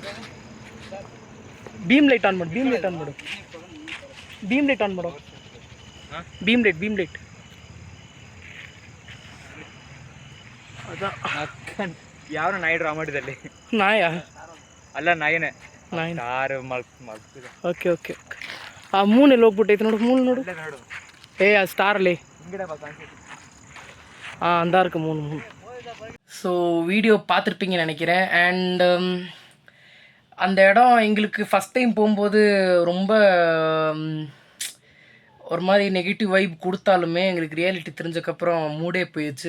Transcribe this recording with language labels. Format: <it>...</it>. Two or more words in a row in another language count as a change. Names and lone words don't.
<kn>ಬೀಮ್ ಲೈಟ್ ಆನ್ ಮಾಡು, ಬೀಮ್ ಲೈಟ್ ಅದ ಯಾವ ನಾಯಿ ಡ್ರಾ ಮಾಡಿದಲ್ಲಿ? ನಾಯ ಅಲ್ಲ, ನಾಯಿನೇ. ಕಾರು ಮಲ್ತಿದೆ. ಓಕೆ ಆ ಮೂನೆಲ್ಲ ಹೋಗ್ಬಿಟ್ಟೈತೆ ನೋಡು, ಮೂನ್ ನೋಡು.</kn> <ta>அது ஸ்டார்லே இங்கடா பா கான்செப்ட். அந்த இருக்கு மூணு. ஸோ வீடியோ பார்த்துருப்பீங்கன்னு நினைக்கிறேன். அண்ட் அந்த இடம் எங்களுக்கு</ta> <en>first time</en> <ta>போகும்போது ரொம்ப ஒரு மாதிரி</ta> <en>negative vibe</en> <ta>கொடுத்தாலுமே எங்களுக்கு ரியாலிட்டி தெரிஞ்சக்கப்புறம் மூடே போயிடுச்சு.</ta>